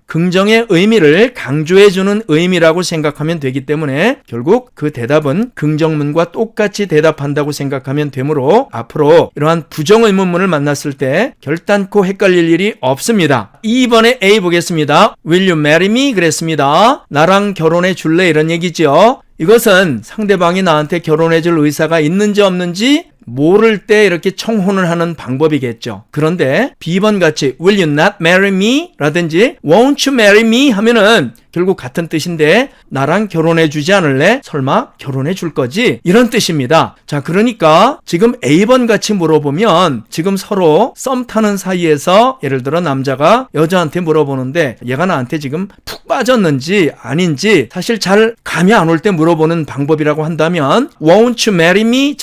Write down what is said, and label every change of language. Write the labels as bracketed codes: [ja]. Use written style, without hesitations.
[ko] 긍정의 의미를 강조해주는 의미라고 생각하면 되기 때문에 결국 그 대답은 긍정문과 똑같이 대답한다고 생각하면 되므로 앞으로 이러한 부정의문문을 만났을 때 결단코 헷갈릴 일이 없습니다. 2번에 A 보겠습니다. [en] Will you marry me? [ko] 그랬습니다. 나랑 결혼해 줄래? 이런 얘기죠. 이것은 상대방이 나한테 결혼해 줄 의사가 있는지 없는지 모를 때 이렇게 청혼을 하는 방법이겠죠. 그런데 B번 같이 [en] Will you not marry me? [ko] 라든지 [en] Won't you marry me? [ko] 하면은 결국 같은 뜻인데 나랑 결혼해 주지 않을래? 설마 결혼해 줄 거지? 이런 뜻입니다. 자, 그러니까 지금 A번 같이 물어보면 지금 서로 썸 타는 사이에서 예를 들어 남자가 여자한테 물어보는데 얘가 나한테 지금 푹 빠졌는지 아닌지 사실 잘 감이 안 올 때 물어보는 방법이라고 한다면 [en] Won't you marry me?